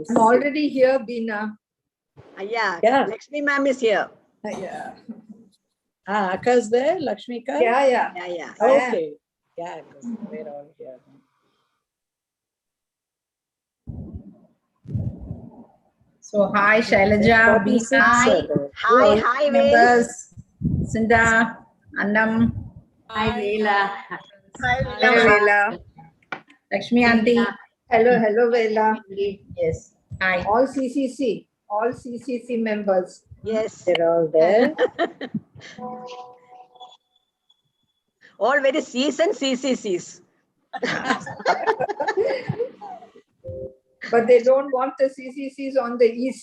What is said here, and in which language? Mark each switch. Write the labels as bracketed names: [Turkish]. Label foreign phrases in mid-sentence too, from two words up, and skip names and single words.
[English] I'm already here, Beena. Yeah. Lakshmi ma'am is here. Yeah. Aka's there, Lakshmika? Yeah. Okay. Yeah, we're all here. So hi, Shailaja, Beena. Hi, members, Cinda, Annam. Hi, Veela. Hi, Vela. Lakshmi Aunty. Hello, Vela. Yes. Hi. All CCC members. Yes. They're all there. All very seasoned CCCs. But they don't want the CCCs on the EC.